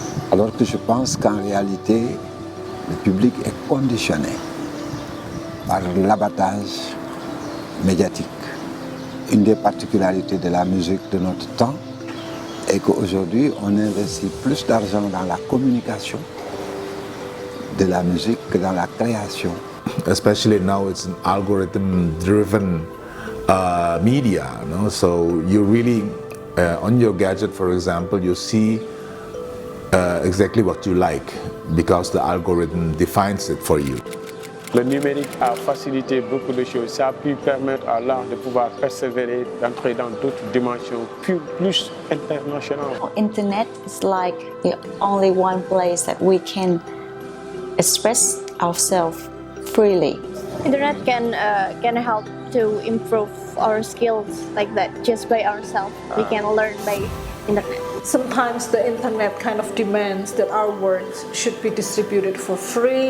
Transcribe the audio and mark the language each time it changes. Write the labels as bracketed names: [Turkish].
[French] Alors que je pense qu'en réalité, le public est conditionné par l'abattage médiatique. Une des particularités de la musique de notre temps est qu'aujourd'hui, on investit plus d'argent dans la communication de la musique que dans la création. [English] Especially now it's an algorithm-driven media, so you really, on your gadget, for example, you see exactly what you like because the algorithm defines it for you. [French] Le numérique a facilité beaucoup de choses. Ça a pu permettre à l'art de pouvoir persévérer, d'entrer dans d'autres dimensions plus internationales. [English] Internet is like the only one place that we can express ourselves freely. Internet can help to improve our skills like that just by ourselves. We can learn by internet. Sometimes the internet kind of demands that our works should be distributed for free.